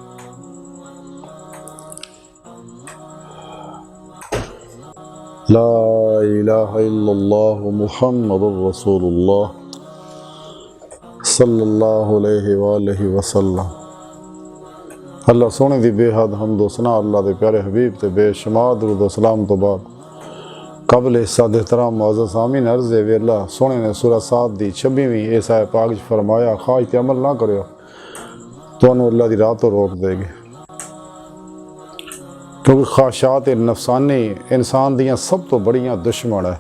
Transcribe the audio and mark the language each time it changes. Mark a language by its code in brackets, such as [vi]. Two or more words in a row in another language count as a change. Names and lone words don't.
[ar] لا إله إلا الله محمد رسول الله صلى الله عليه وسلم. [pa] اللہ سوہنے دی بے حد حمد ثنا اللہ دے پیارے حبیب تے بے شمار درود و سلام توں بعد قبل صد احترام معزز سامعین عرض ہے وے اللہ سوہنے نے سورہ ص دی 26ویں ایسا پاک فرمایا خواہش تے عمل نا کرو تو اللہ دی راہ توں روک دیگی، کیونکہ خواہشات نفسانی انسان دیاں سب توں بڑیاں دشمن ہے.